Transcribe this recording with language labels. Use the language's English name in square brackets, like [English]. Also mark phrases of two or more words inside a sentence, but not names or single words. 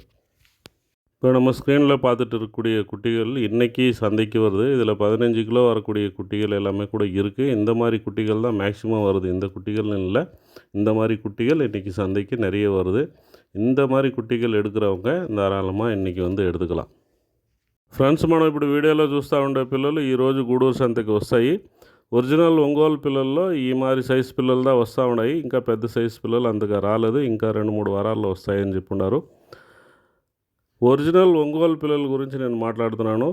[Tamil] இப்போ நம்ம ஸ்க்ரீனில் பார்த்துட்டு இருக்கக்கூடிய குட்டிகள் இன்றைக்கி சந்தைக்கு வருது. இதில் 15 கிலோ வரக்கூடிய குட்டிகள் எல்லாமே கூட இருக்குது. இந்த மாதிரி குட்டிகள் தான் மேக்ஸிமம் வருது. இந்த குட்டிகள்னு இல்லை, இந்த மாதிரி குட்டிகள் இன்றைக்கி சந்தைக்கு நிறைய வருது. இந்த மாதிரி குட்டிகள் எடுக்கிறவங்க தாராளமாக ఇన్றைக்கி எடுத்துக்கலாம். [Telugu] ఫ్రెండ్స్, మనం ఇప్పుడు వీడియోలో చూస్తూ ఉండే పిల్లలు ఈరోజు గూడూరు సంతకి వస్తాయి. ఒరిజినల్ ఒంగోలు పిల్లల్లో ఈ మారి సైజు పిల్లలు దా వస్తూ ఉన్నాయి. ఇంకా పెద్ద సైజు పిల్లలు అంతగా రాలేదు. ఇంకా 2-3 వారాల్లో వస్తాయని చెప్పున్నారు. ఒరిజినల్ ఒంగోలు పిల్లల గురించి నేను మాట్లాడుతున్నాను.